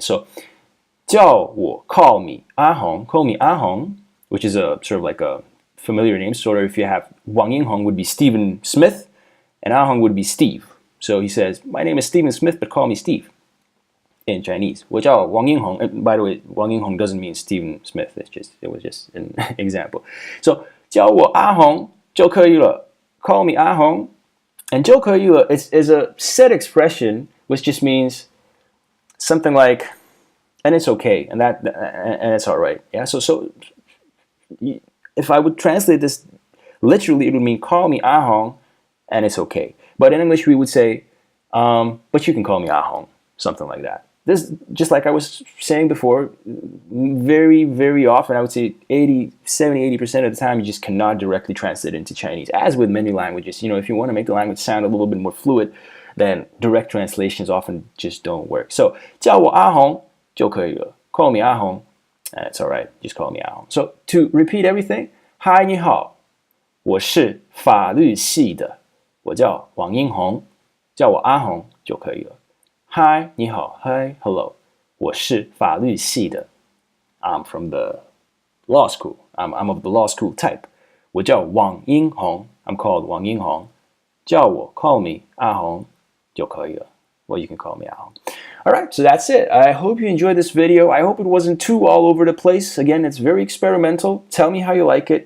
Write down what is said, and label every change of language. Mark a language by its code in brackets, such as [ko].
[en] So 叫我 call me Ah Hong, call me Ah Hong, which is a sort of like a familiar name. Sort of if you have Wang Yinghong would be Stephen Smith and Ah Hong would be Steve. So he says, my name is Stephen Smith, but call me Steve in Chinese. 我叫 Wang Yinghong. And by the way, Wang Yinghong doesn't mean Stephen Smith. It was just an example. [zh] So 叫我阿红就可以了. [en] Call me 阿红. And 就可以了 is a set expression which just means something like, and it's okay, and it's all right. Yeah. So if I would translate this literally, it would mean call me Ah Hong, and it's okay. But in English, we would say, but you can call me Ah Hong, something like that. This, just like I was saying before, very, very often, I would say 70-80% of the time, you just cannot directly translate into Chinese. As with many languages, if you want to make the language sound a little bit more fluid, then direct translations often just don't work. [zh] So 叫我阿红就可以了. [en] Call me 阿红, and it's all right. Just call me 阿红. [zh] So to repeat everything, Hi, 你好，我是法律系的，我叫王英红，叫我阿红就可以了。 [en] Hi, 你好, hi, hello. 我是法律系的. I'm from the law school. I'm of the law school type. [zh] 我叫王英红. [en] I'm called Wang Yinghong. [zh] 叫我 call me 阿红就可以了. [en] Well, you can call me 阿红. All right, so that's it. I hope you enjoyed this video. I hope it wasn't too all over the place. Again, it's very experimental. Tell me how you like it.